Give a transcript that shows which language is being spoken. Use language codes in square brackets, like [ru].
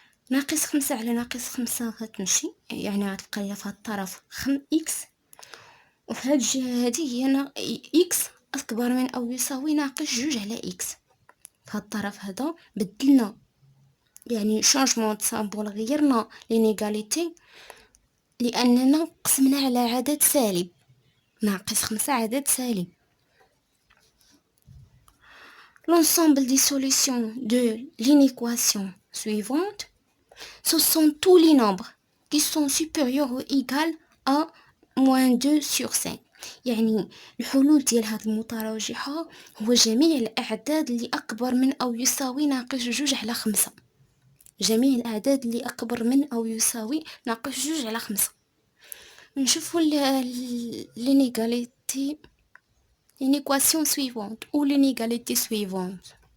[ar] ناقص 5 على ناقص 5 غتمشي، يعني غتبقى ليا في هاد الطرف إكس، وفي هاد الجهة هادي هي إكس أكبر من أو يساوي ناقص جوج على إكس. في هاد الطرف هذا بدلنا يعني [fr] شونجمون دو سامبول، [ar] غيرنا لينيغاليتي لأننا قسمنا على عدد سالب. ناقص 5 عدد سالب. [fr] L'ensemble des solutions de l'inéquation suivante, ce sont tous les nombres qui sont supérieurs ou égaux à moins 2 sur 5. [ar] يعني الحلول ديال هاد المتراجحة هو جميع الأعداد اللي أكبر من أو يساوي ناقص جوج على 5. جميع الأعداد اللي أكبر من أو يساوي ناقص جوج على 5. [fr] نشوفوا l'inégalité, l'inéquation suivante ou l'inégalité suivante.